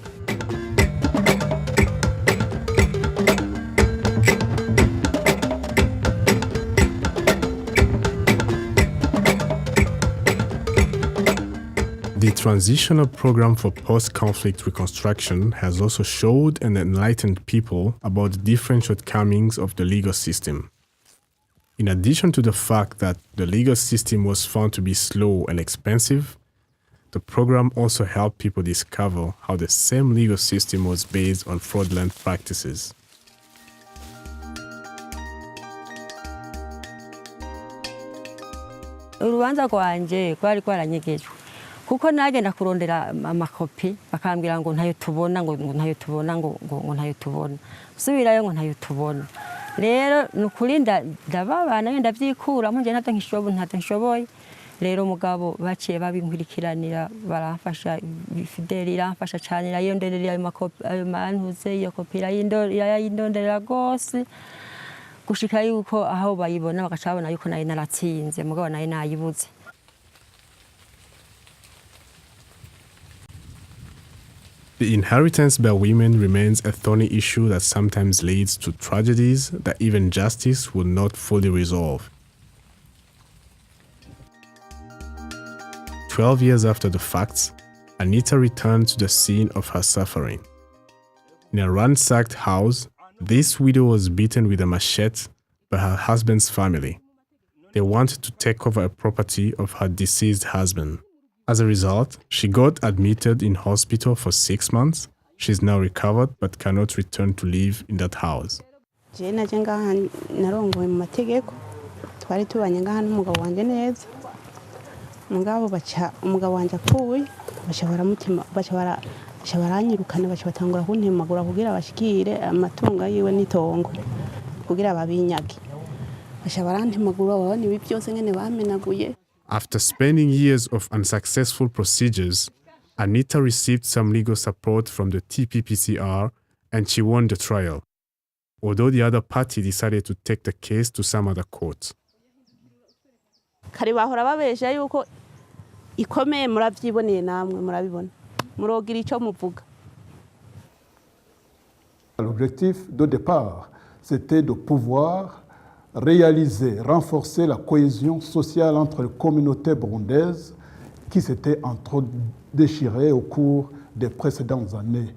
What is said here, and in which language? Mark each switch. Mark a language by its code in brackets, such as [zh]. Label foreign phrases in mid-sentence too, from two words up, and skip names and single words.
[en] The Transitional Program for Post-Conflict Reconstruction has also showed and enlightened people about the different shortcomings of the legal system. In addition to the fact that the legal system was found to be slow and expensive, the program also helped people discover how the same legal system was based on fraudulent practices. [rn] Urubanza rwanje kwari kwaranyegejwe kuko nagenda kurondera amakopi bakambwira ngo ntayo tubona ngo ntayo tubona ngo ntayo tubona subirayo ngo ntayo tubona rero nukuri ndababana ndavyikura muje ntata nkishoboye rero mugabo baciye babinkurikiranira baramfasha Fideli iramfasha cyane irayonderera ayo makopi ayo mantuze iyo kopi irayindonderera gose gushika yuko aho bayibona bakacabona yuko nayo naratsinze mugabo nayo nayibuze. [en] The inheritance by women remains a thorny issue that sometimes leads to tragedies that even justice will not fully resolve. 12 years after the facts, Anita returned to the scene of her suffering. In a ransacked house, this widow was beaten with a machete by her husband's family. They wanted to take over a property of her deceased husband. As a result, she got admitted in hospital for 6 months. She's now recovered but cannot return to live in that house. [rn] baranyirukana batangura kuntemagura kugira bashikire amatunga yiwe n'itongo kugira babinyage barantemagura babona ibi byose ngene bamenaguye. [en] After spending years of unsuccessful procedures, Anita received some legal support from the TPPCR and she won the trial, although the other party decided to take the case to some other court. [rn] Kari bahora babesha yuko ikomeye muravyiboneye namwe murabibona. [fr] L'objectif de départ, c'était de pouvoir réaliser, renforcer la cohésion sociale entre les communautés burundaises qui s'étaient entre déchirées au cours des précédentes années.